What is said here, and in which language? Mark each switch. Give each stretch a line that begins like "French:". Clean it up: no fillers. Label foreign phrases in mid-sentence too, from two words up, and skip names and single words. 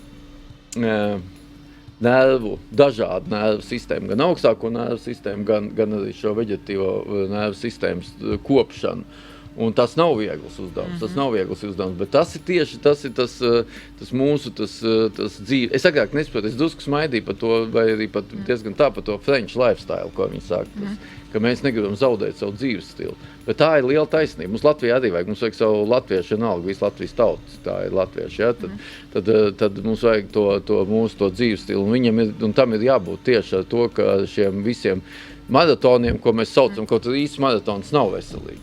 Latvian: dažādu nervu sistēmu, gan augstāko nervu sistēmu, gan arī šo veģetīvo nervu sistēmas kopšanu. Un tas nav viegls uzdevums, bet tas ir tieši tas mūsu dzīve. Es agrāk nesaprotu, es drusku smaidīju par to, vai arī pat diezgan tā par to
English: French lifestyle,
Latvian: ko viņi saka, ka mēs negribam zaudēt savu dzīves stilu. Bet tā ir liela taisnība. Mums Latvijā arī vajag, mums vajag savu latviešu vienalga, visu Latvijas tautas, tā ir latvieši, ja? Tad mums vajag to mūsu dzīves stilu, un tam ir jābūt tieši ar to, ka šiem visiem maratoniem, ko mēs saucam, kaut arī īsts maratons nav veselīgs.